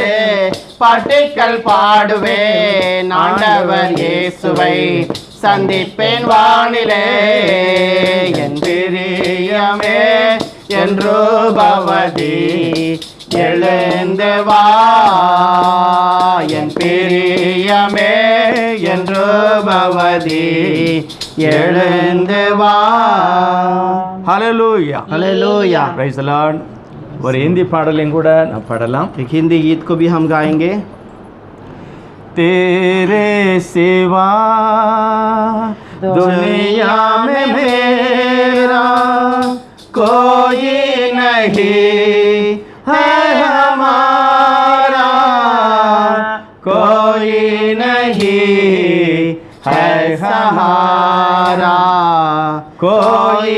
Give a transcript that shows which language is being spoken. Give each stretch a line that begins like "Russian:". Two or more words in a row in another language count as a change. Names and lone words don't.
Tamil: பாட்டுக்கள் பாடுவேன் ஆண்டவர் இயேசுவை சந்திப்பேன் வானிலே என் பிரியமே என்று பவதி எழுந்து வா என் பிரியமே என்று பவதி எழுந்து வா ஹalleluya हालेलुया
English: praise the lord
Tamil: ஒரு हिंदी பாடலையும் கூட நான் பாடலாம்
Hindi: एक हिंदी गीत को भी हम गाएंगे तेरे सिवा दुनिया में मेरा कोई नहीं है हमारा कोई नहीं है सहारा कोई